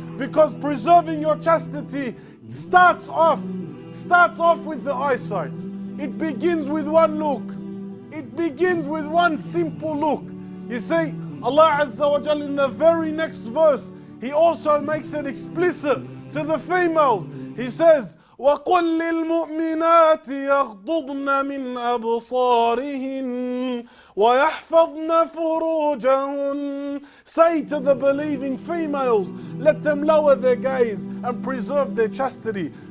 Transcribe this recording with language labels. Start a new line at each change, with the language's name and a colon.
English: Because preserving your chastity starts off with the eyesight. It begins with one look. It begins with one simple look. You see, Allah Azza wa Jal in the very next verse, He also makes it explicit to the females. He says,
Arabic: وَقُلْ لِلْمُؤْمِنَاتِ يَغْضُضْنَ مِنْ أَبْصَارِهِنَّ وَيَحْفَظْنَ فُرُوجَهُنَّ.
English: Say to the believing females, let them lower their gaze and preserve their chastity.